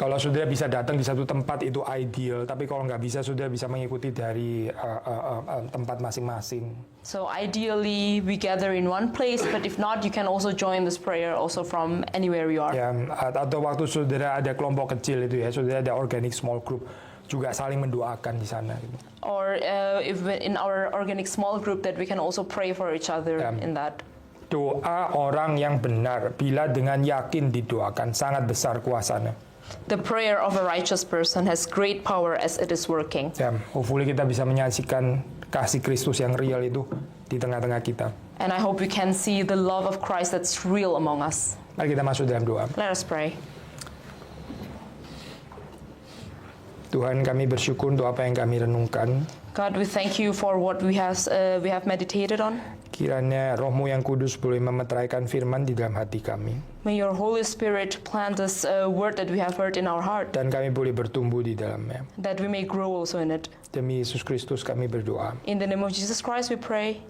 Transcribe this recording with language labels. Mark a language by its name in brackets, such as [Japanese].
[Indonesian] Kalau saudara bisa datang di satu tempat itu ideal, tapi kalau nggak bisa saudara bisa mengikuti dari tempat masing-masing. [English] So ideally we gather in one place, but if not, you can also join this prayer also from anywhere you are. [Indonesian] Ya, atau waktu saudara ada kelompok kecil itu ya, saudara ada [English] organic small group, [Indonesian] juga saling mendoakan di sana. Gitu. [English] Or if in our organic small group, that we can also pray for each other in that. [Indonesian] Doa orang yang benar bila dengan yakin didoakan sangat besar kuasanya. [English] The prayer of a righteous person has great power as it is working. [Indonesian] Ya, [English] hopefully [Indonesian] kita bisa menyaksikan kasih Kristus yang real itu di tengah-tengah kita. [English] And I hope we can see the love of Christ that's real among us. [Indonesian] Mari kita masuk dalam doa. [English] Let us pray. [Indonesian] Tuhan, kami bersyukur untuk apa yang kami renungkan. [English] God, we thank you for what we have meditated on. [Indonesian] Kiranya Roh-Mu yang kudus boleh memeteraikan firman di dalam hati kami. [English] May your Holy Spirit plant this word that we have heard in our heart. [Indonesian] Dan kami boleh bertumbuh di dalamnya. [English] That we may grow also in it. [Indonesian] Demi Yesus Kristus kami berdoa. [English] In the name of Jesus Christ we pray.